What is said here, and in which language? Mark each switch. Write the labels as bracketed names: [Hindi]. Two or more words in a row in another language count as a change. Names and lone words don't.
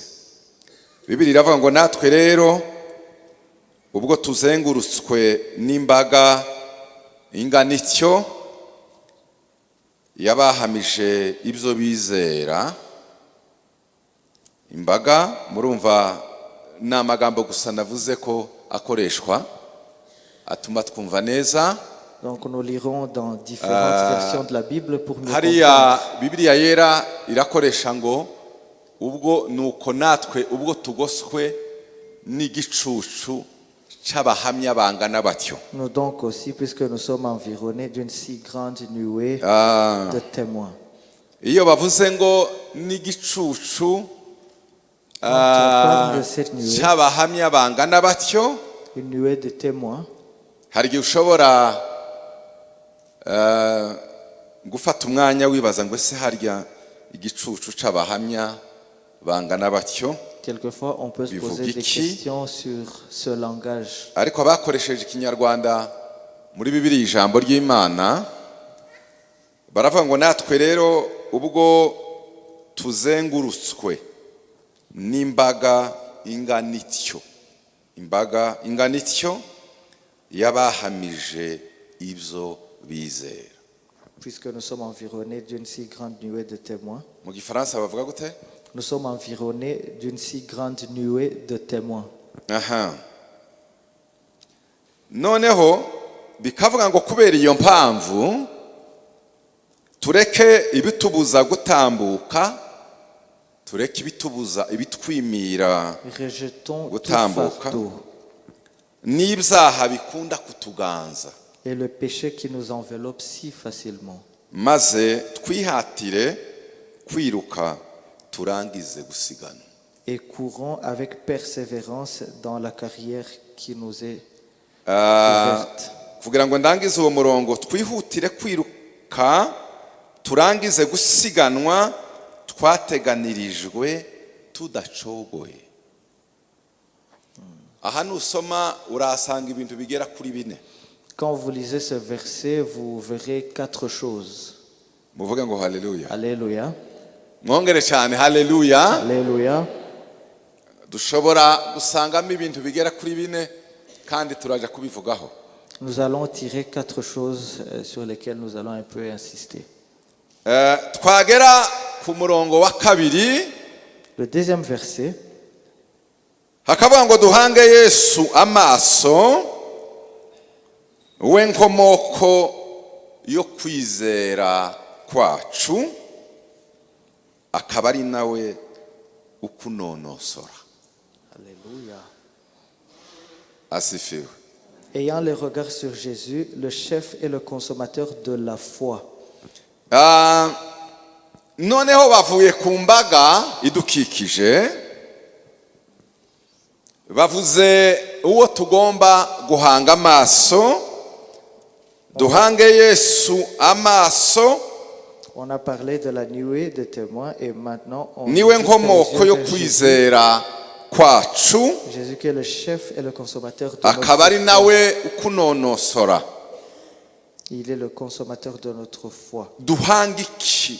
[Kinyarwanda] Bibiliya iravuga ngo natwe rero ubwo tuzengurutswe n'imbaga ingana ityo yabahamije ibyo bizera. Imbaga murumva ni amagambo gusa navuze ko akoreshwa atuma twumva neza. [French] Donc nous lirons dans différentes versions de la Bible pour mieux [Kinyarwanda] Hariya [French] comprendre. [Kinyarwanda] Bibiliya yera irakoresha ngo ubwo nuko natwe ubwo tugoswe n'igicucu cy'abahamya bangana batyo. [French] Nous donc aussi, puisque nous sommes environnés d'une si grande nuée de témoins. [Kinyarwanda] Iyo bavuze ngo n'igicucu [French] parle de cette nuée. [Kinyarwanda] cy'abahamya bangana batyo, [French] Une nuée de témoins. [Kinyarwanda] hari igihe ushobora gufata umwanya wibaza ngo ese harya igicucu cy'abahamya bangana batyo [French] Quelquefois, on peut se poser des questions sur ce langage. [Kinyarwanda] ariko abakoresheje ikinyarwanda muri Bibiliya ijambo ry'Imana baravuga ngo natwe rero ubwo tuzengurutswe n'imbaga ingana ityo. Imbaga ingana ityo yabahamije ibyo bizera. [French] Puisque nous sommes environnés d'une si grande nuée de témoins. [Kinyarwanda] Mu gifaransa bavuga gute? [French] Nous sommes environnés d'une si grande nuée de témoins. [Kinyarwanda] Aha. Noneho bikavuga ngo kubera iyo mpamvu tureke ibitubuza gutambuka, tureke ibitwimira [French] Rejetons tout [Kinyarwanda] gutambuka [French] fardeau [Kinyarwanda] n'ibyaha bikunda kutuganza, [French] et le péché qui nous enveloppe si facilement. [Kinyarwanda] maze twihatire kwiruka turangize gusigana. [French] Et courons avec persévérance dans la carrière qui nous est Ah, ouverte. [Kinyarwanda] kugira ngo ndangize uwo murongo twihutire kwiruka turangize gusiganwa twateganirijwe tudacogoye. Aha nusoma urasanga ibintu bigera kuri 4. [French] Quand vous lisez ce verset, vous verrez 4 choses. [Kinyarwanda] Muvuge ngo haleluya. [French] Alléluia. [Kinyarwanda] Mwongere cyane haleluya. [French] Alléluia. [Kinyarwanda] dushobora gusangamo ibintu bigera kuri bine kandi turaja kubivugaho. [French] Nous allons tirer 4 choses sur lesquelles nous allons un peu insister. [Kinyarwanda] Twagera ku murongo wa kabiri, [French] Le deuxième verset, [Kinyarwanda] hakavuga ngo duhange Yesu amaso we nkomoko yo kwizera kwacu, akaba ari nawe ukunonosora. [French] Alléluia. Asifiwe. Ayant le regard sur Jésus, le chef et le consommateur de la foi. [Kinyarwanda] Noneho bavuye ku mbaga idukikije, bavuze uwo tugomba guhanga amaso, duhange Yesu amaso. [French] On a parlé de la nuée des témoins et maintenant on [Kinyarwanda] niwe nkomoko yo kwizera kwacu, [French] Jésus qui est le chef et le consommateur de [Kinyarwanda] akaba ari [French] notre foi. [Kinyarwanda] nawe ukunonosora. [French] Il est le consommateur de notre foi. [Kinyarwanda] Duhanga iki?